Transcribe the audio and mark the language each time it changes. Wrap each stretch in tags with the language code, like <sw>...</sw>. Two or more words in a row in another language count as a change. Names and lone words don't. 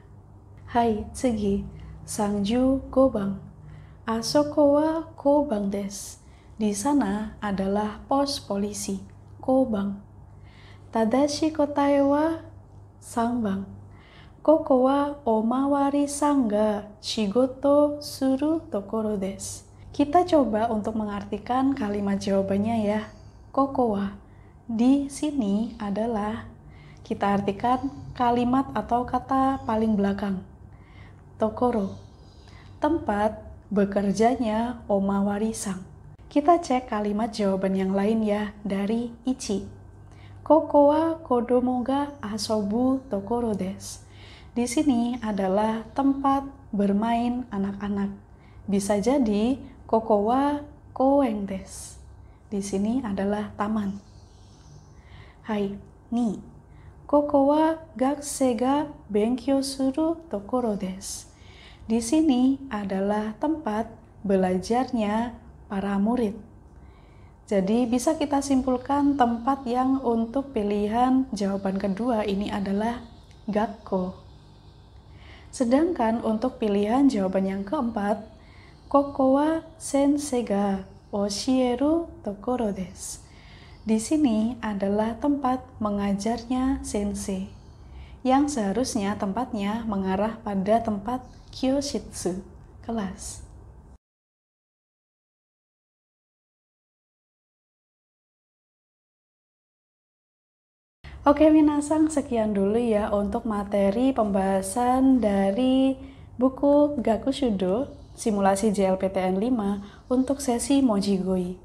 <ja>Hai, 次、三十五番. あそこは交番です.</ja> <id>Di sana adalah pos polisi, Kobang.</id> <ja>正しい答えは3番。ここはおまわりさんが仕事するところです。</ja> <id>Kita coba untuk mengartikan kalimat jawabannya ya.</id> <ja>ここは</ja> <id>di sini adalah, kita artikan kalimat atau kata paling belakang. Tokoro, tempat bekerjanya omawari-san. Kita cek kalimat jawaban yang lain ya dari Ichi.</id> <ja>ここは子供が遊ぶところです.</ja> <id>Di sini adalah tempat bermain anak-anak. Bisa jadi</id> <ja>ここは公園です.</ja> <id>Di sini adalah taman. Hai,</id> <ja>ni. ここは学生が勉強するところです.</ja> <id>Di sini adalah tempat belajarnya para murid. Jadi bisa kita simpulkan tempat yang untuk pilihan jawaban kedua ini adalah gakko. Sedangkan untuk pilihan jawaban yang keempat,</id> <ja>ここは先生が教えるところです.</ja> <id>Di sini adalah tempat mengajarnya sensei, yang seharusnya tempatnya mengarah pada tempat kyoshitsu, kelas. Oke minasang, sekian dulu ya untuk materi pembahasan dari buku Gakushudo simulasi JLPTN 5 untuk sesi Mojigoi.</id>